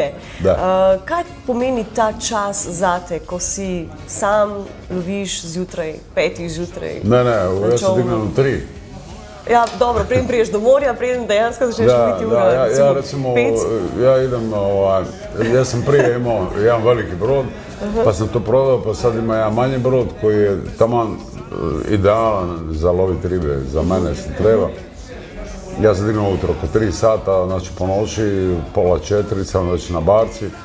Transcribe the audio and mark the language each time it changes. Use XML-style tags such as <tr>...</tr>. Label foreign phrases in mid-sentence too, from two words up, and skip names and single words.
<sl>Kaj pomeni ta čas zate, ko si sam loviš zjutraj, 5 zjutraj? Ne, jaz se dignem v 3. Ja, dobro, preden priješ do morja, preden dejansko začneš loviti ura, recimo 5.</sl> <hr>Ja sam prije imao jedan veliki brod, pa sam to prodao, pa sad ima jedan manji brod koji je taman idealan za loviti ribe, za mene što treba. Ja se dignem ujutro oko 3 sata, znači po noći, pola 4 sam već na barci.</hr>